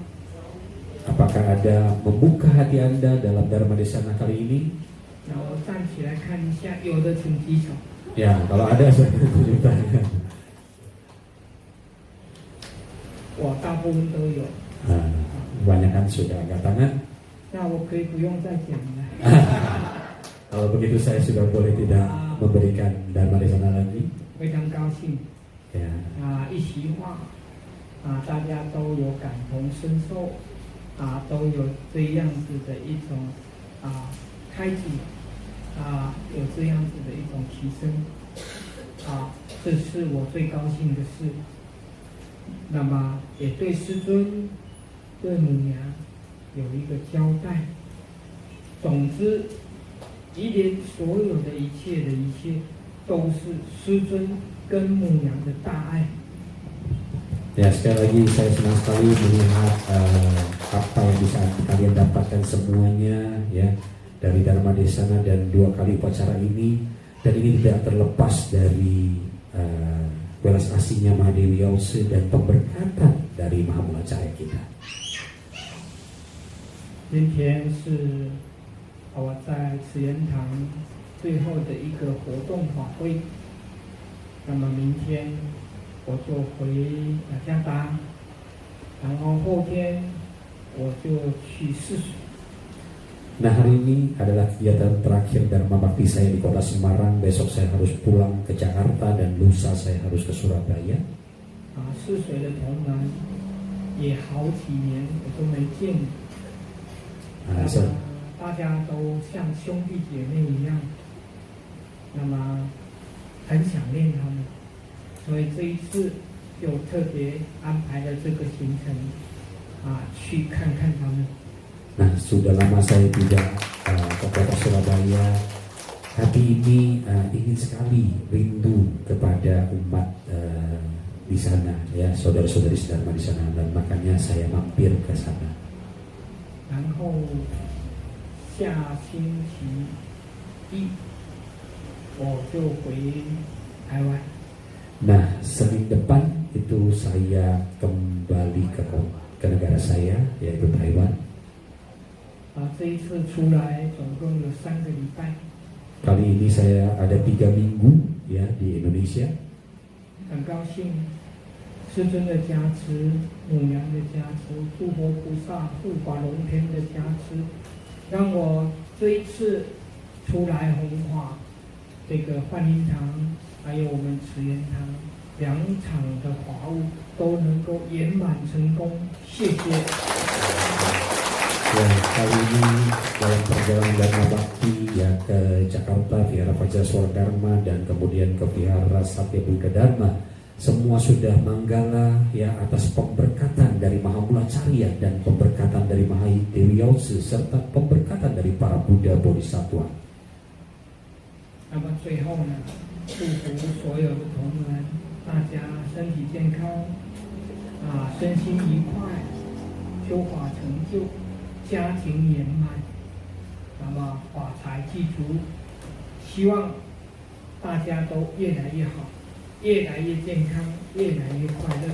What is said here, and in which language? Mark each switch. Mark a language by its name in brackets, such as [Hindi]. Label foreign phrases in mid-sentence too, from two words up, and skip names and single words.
[Indonesian] Apakah ada membuka hati Anda dalam Dharma Desana kali ini? [Chinese] 那我站起来看一下，有的请举手。 [Indonesian] Ya, kalau ada saya tunjuk tangan. [Chinese] 哇，大部分都有。 [Indonesian] Kebanyakan sudah angkat tangan. [Chinese] 那我可以不用再讲了。 [Indonesian] Kalau begitu saya sudah boleh tidak memberikan Dharma Desana lagi. [Chinese] 非常高兴。 [Indonesian] Ya. [Chinese] 一席话，大家都有感同身受，都有这样子的一种开启，有这样子的一种提升，这是我最高兴的事。那么也对师尊、对母娘有一个交代。总之，一连所有的一切的一切，都是师尊跟母娘的大爱。 [Indonesian] Ya, sekali lagi saya senang sekali melihat apa yang bisa kalian dapatkan semuanya ya dari Dharma Desana dan 2 kali upacara ini, dan ini tidak terlepas dari belas asihnya Mahadewi Yause dan pemberkatan dari Mahamula Cahaya kita. [Chinese] 今天是我在慈延堂最后的一个活动法会，那么明天 我就回雅加达，然后后天我就去泗水。 [Indonesian] Nah, hari ini adalah kegiatan terakhir Dharma Bakti saya di Kota Semarang. Besok saya harus pulang ke Jakarta dan lusa saya harus ke Surabaya. [Chinese] 泗水的同门也好几年我都没见，大家都像兄弟姐妹一样，那么很想念他们。所以这一次就特别安排了这个行程，去看看他们。 [Indonesian] Nah, sudah lama saya tidak ke kota Surabaya. Hati ini ingin sekali rindu kepada umat di sana ya, saudara-saudari sedharma di sana, dan makanya saya mampir ke sana. [Chinese] 然后下星期一我就回台湾。 [Indonesian] Nah, Senin depan itu saya kembali ke negara saya, yaitu Taiwan. [Chinese] 这一次出来总共有3个礼拜， [Indonesian] Kali ini saya ada 3 minggu ya di Indonesia. [Chinese] 很高兴师尊的加持、母娘的加持、诸佛菩萨、护法龙天的加持，让我这一次出来弘法，这个幻音堂还有我们慈延堂2场的法务都能够圆满成功，谢谢。 [Indonesian] Ya, kali ini dalam perjalanan Dharma Bakti ya ke Jakarta, Vihara Fajar Suara Dharma, dan kemudian ke Vihara Satya Buddha Dharma, semua sudah manggala ya atas pemberkatan dari Mahamulacarya dan pemberkatan dari Mahadewi Yause serta pemberkatan dari para Buddha Bodhisattva. [Chinese] 那么最后呢，祝福所有的同仁，大家身体健康，身心愉快，修法成就，家庭圆满，那么法财具足，希望大家都越来越好，越来越健康，越来越快乐。